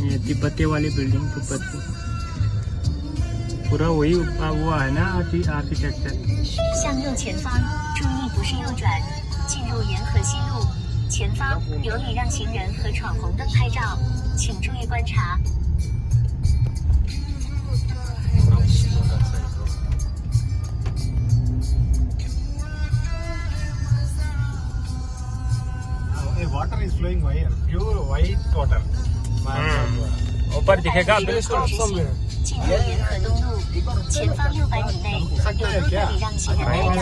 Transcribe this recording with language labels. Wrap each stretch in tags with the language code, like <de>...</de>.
<hi>ये तिब्बते वाली बिल्डिंग तिब्बत की पूरा वही हुआ है ना architecture.</hi> <zh>向右前方，注意不是右转，进入沿河西路。前方有礼让行人和闯红灯拍照，请注意观察。</zh> <en>Water is flowing pure white water.</en> <hi>ऊपर दिखेगा बिल्कुल</hi> <zh>进入沿河东路，前方600米内有多个礼让行人拍照。</zh>